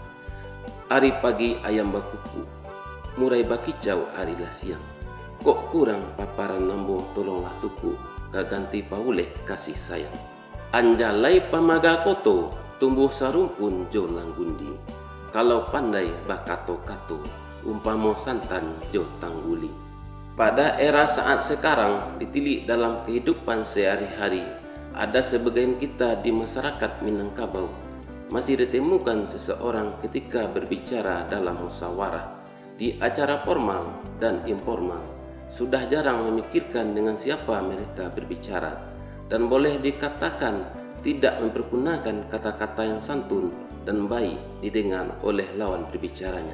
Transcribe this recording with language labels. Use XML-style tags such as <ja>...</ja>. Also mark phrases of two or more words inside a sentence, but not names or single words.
<min>Hari pagi ayam bakuku, murai bakicau arilah siang. Kok kurang paparan nambo tolonglah tuku, kaganti pauleh kasih sayang. Anjalai pamaga koto, tumbuh sarumpun jo langgundi. Kalau pandai bakato-kato, umpamo santan jo tangguli.</min> <id>Pada era saat sekarang ditilik dalam kehidupan sehari-hari, ada sebagian kita di masyarakat Minangkabau masih ditemukan seseorang ketika berbicara dalam musyawarah di acara formal dan informal sudah jarang memikirkan dengan siapa mereka berbicara, dan boleh dikatakan tidak mempergunakan kata-kata yang santun dan baik didengar oleh lawan berbicaranya.</id>